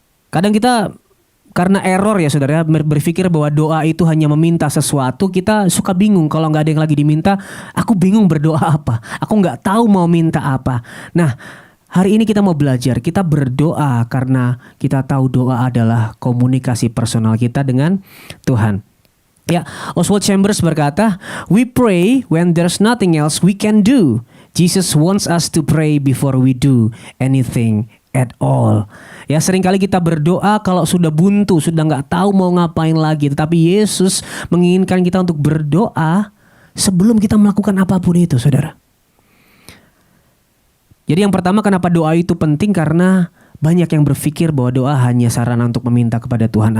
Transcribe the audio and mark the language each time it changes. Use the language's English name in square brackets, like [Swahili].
[Indonesian] Kadang kita karena error ya saudara, berpikir bahwa doa itu hanya meminta sesuatu. Kita suka bingung kalau nggak ada yang lagi diminta. Aku bingung berdoa apa. Aku nggak tahu mau minta apa. Nah, hari ini kita mau belajar, kita berdoa karena kita tahu doa adalah komunikasi personal kita dengan Tuhan. [English] Ya, Oswald Chambers berkata, "We pray when there's nothing else we can do. Jesus wants us to pray before we do anything at all." [Indonesian] Ya, seringkali kita berdoa kalau sudah buntu, sudah nggak tahu mau ngapain lagi. Tetapi Yesus menginginkan kita untuk berdoa sebelum kita melakukan apapun itu, saudara. Jadi yang pertama, kenapa doa itu penting? Karena banyak yang berpikir bahwa doa hanya sarana untuk meminta kepada Tuhan.